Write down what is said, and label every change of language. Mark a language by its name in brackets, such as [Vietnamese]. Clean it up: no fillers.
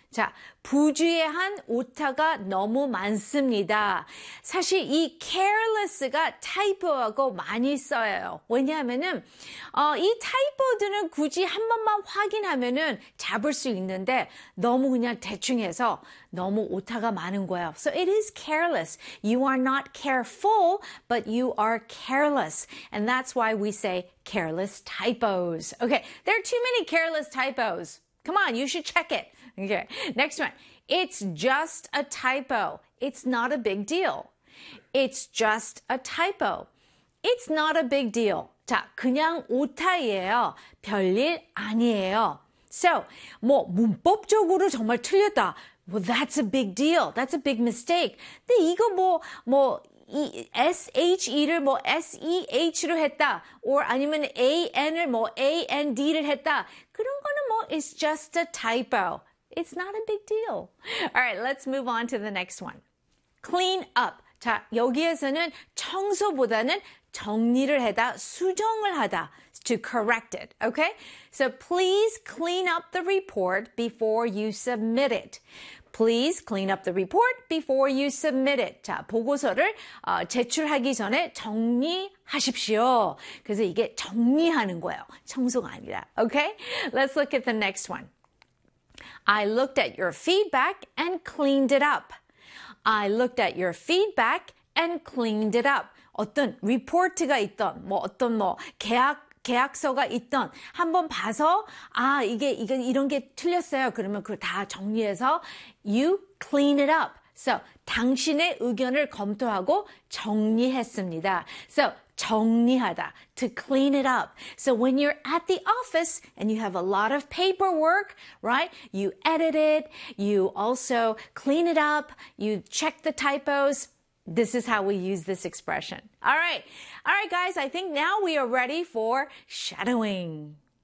[Korean] 자, 부주의한 오타가 너무 많습니다. 사실 이 careless가 typo하고 많이 써요. 왜냐하면은 이 typo들은 굳이 한 번만 확인하면은 잡을 수 있는데 너무 그냥 대충해서 너무 오타가 많은 거예요. [English] So it is careless. You are not careful, but you are careless. And that's why we say careless typos. Okay, there are too many careless typos. Come on, you should check it. Okay, next one. It's just a typo. It's not a big deal. It's just a typo. It's not a big deal. [Korean] 자, 그냥 오타예요. 별일 아니에요. So, 뭐 문법적으로 정말 틀렸다. [English] Well, that's a big deal. That's a big mistake. [Korean] 근데 이거 뭐 SHE를 뭐 SEH로 했다. Or 아니면 AN을 뭐 AND를 했다. 그런 거는 뭐 [English] it's just a typo. It's not a big deal. All right, let's move on to the next one. Clean up. [Korean] 자, 여기에서는 청소보다는 정리를 하다, 수정을 하다. [English] To correct it, okay? So please clean up the report before you submit it. Please clean up the report before you submit it. [Korean] 자, 보고서를 제출하기 전에 정리하십시오. 그래서 이게 정리하는 거예요. 청소가 아니라. [English] Okay? Let's look at the next one. I looked at your feedback and cleaned it up. I looked at your feedback and cleaned it up. [Korean] 어떤 리포트가 있던, 뭐 어떤 뭐 계약서가 있던 한번 봐서 아 이게 이런 게 틀렸어요. 그러면 그걸 다 정리해서 [English] you clean it up. [Korean] So 당신의 의견을 검토하고 정리했습니다. [English] So 정리하다, to clean it up. So when you're at the office and you have a lot of paperwork, right? You edit it, you also clean it up, you check the typos. This is how we use this expression. All right, guys, I think now we are ready for shadowing.